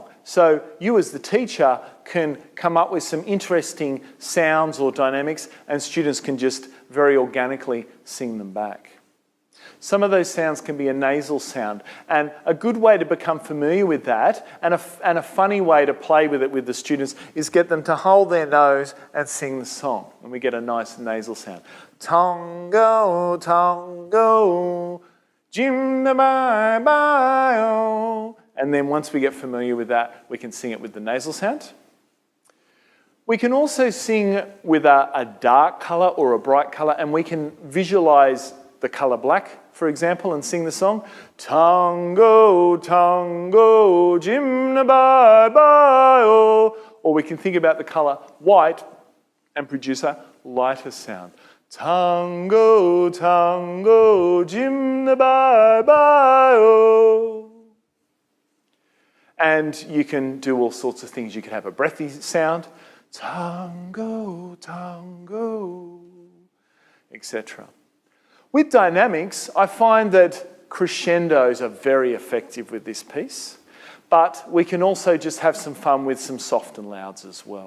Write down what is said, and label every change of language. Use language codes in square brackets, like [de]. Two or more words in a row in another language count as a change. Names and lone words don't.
[en] So you as the teacher can come up with some interesting sounds or dynamics and students can just very organically sing them back. Some of those sounds can be a nasal sound, and a good way to become familiar with that and a funny way to play with it with the students is get them to hold their nose and sing the song, and we get a nice nasal sound. Tongo, Tongo, Jimmy bye bye. And then once we get familiar with that, we can sing it with the nasal sound. We can also sing with a dark colour or a bright colour, and we can visualise the colour black, for example, and sing the song. Tongo, Tongo, Jimmy bye bye. Or we can think about the colour white and produce a lighter sound. Tongo, Tongo, Jimmy bye bye. And you can do all sorts of things. You can have a breathy sound, Tongo, Tongo, etc. With dynamics, I find that crescendos are very effective with this piece, but we can also just have some fun with some soft and louds as well.